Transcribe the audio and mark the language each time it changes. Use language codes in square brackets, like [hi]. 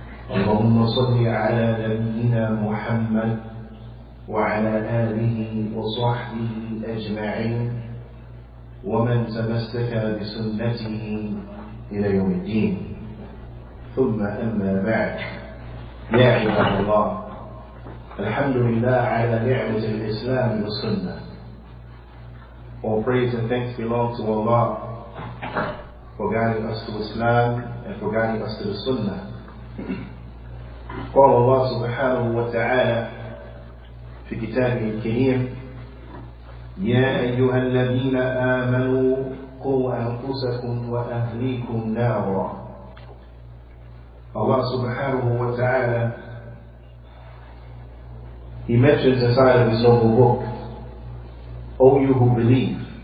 [ar] اللهم صل على نبينا محمد وعلى آله وصحبه أجمعين ومن تمسك بسنته إلى يوم الدين. ثم أما بعد، يا عباد الله، الحمد لله على نعمة الإسلام والسنة. [en] All praise and thanks belong to Allah for guiding us to Islam and for guiding us to the Sunnah. [ar] قال الله سبحانه وتعالى في كتابه الكريم: يا أيها الذين آمنوا قوا أنفسكم وأهليكم نارا. [en] Allah subhanahu wa ta'ala, He mentions inside of His noble book, O you who believe.